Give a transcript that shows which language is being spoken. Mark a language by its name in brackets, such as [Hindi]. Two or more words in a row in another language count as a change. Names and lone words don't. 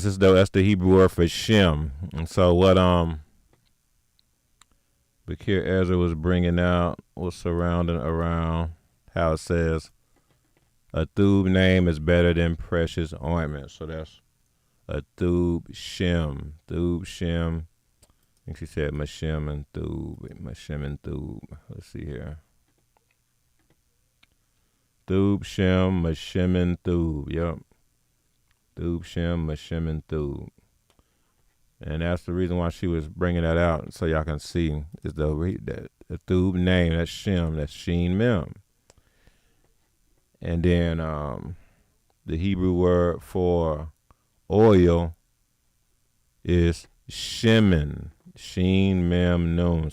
[English] That's the Hebrew word for Shem. And so what Bakir Ezra was bringing out was surrounding around how it says a Thub name is better than precious ointment. So that's a [Hebrew] טוב שם. טוב שם. [English] I think she said [Hebrew] משמן טוב. משמן טוב. [English] Let's see here. [Hebrew] טוב שם, משמן טוב. Yep. טוב שם, משמן טוב. [English] And that's the reason why she was bringing that out, so y'all can see is the Thub name, that's Shem, that's [Hebrew] שין מם. [English] And then the Hebrew word for oil is Shemin, [Hebrew] שין מם נון.